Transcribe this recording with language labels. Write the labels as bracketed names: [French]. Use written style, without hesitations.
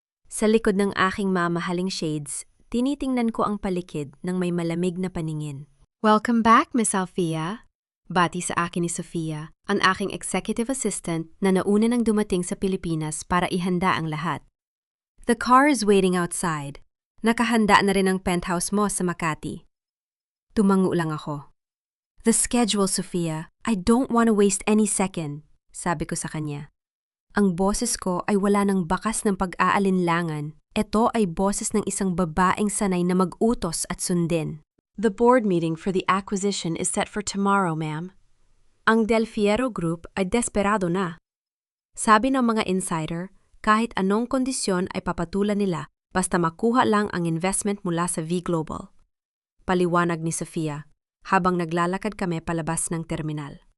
[Filipino] Sa likod ng aking mamahaling shades, tinitingnan ko ang palikid ng may malamig na paningin. [English] Welcome back, Miss Althea. [Filipino] Bati sa akin ni Sofia, ang aking executive assistant na nauna nang dumating sa Pilipinas para ihanda ang lahat. [English] The car is waiting outside. [Filipino] Nakahanda na rin ang penthouse mo sa Makati. Tumango lang ako. [English] The schedule, Sofia. I don't want to waste any second, [Filipino] sabi ko sa kanya. Ang boses ko ay wala ng bakas ng pag-aalinlangan. Ito ay boses ng isang babaeng sanay na mag-utos at sundin. [English] The board meeting for the acquisition is set for tomorrow, ma'am. [Filipino] Ang Del Fiero Group ay desperado na. Sabi ng mga insider, kahit anong kondisyon ay papatulan nila basta makuha lang ang investment mula sa V Global. Paliwanag ni Sofia, habang naglalakad kami palabas ng terminal.